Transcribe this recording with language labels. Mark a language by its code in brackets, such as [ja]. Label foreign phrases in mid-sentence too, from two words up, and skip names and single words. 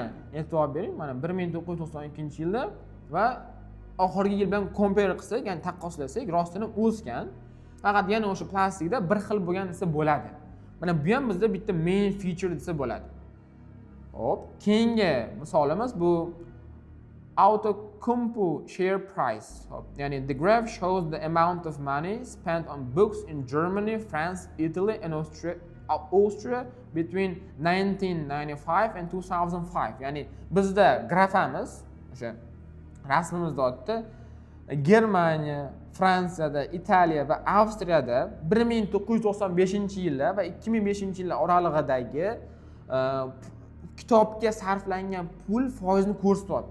[uz] E'tibor bering, mana 1992-yilda va oxirgi yil bilan compare qilsak, ya'ni taqqoslasak, rostini o'sgan. Faqat yana o'sha plastikda bir xil bo'lgan desa bo'ladi. Mana bu ham bizda bitta [en] main feature [uz] desa bo'ladi. Hop, keyingi misolimiz bu Outokumpu [en] share price. [uz] Hop, ya'ni [en] the graph shows the amount of money spent on books in Germany, France, Italy and Austria between 1995 and 2005. [uz] Ya'ni bizda grafamiz o'sha rasmimizda o'tdi. Germaniya, Fransiyada, Italiya va Avstriyada 1995-yillar va 2005-yillar oralig'idagi kitobga sarflangan pul foizini ko'rsatyapti.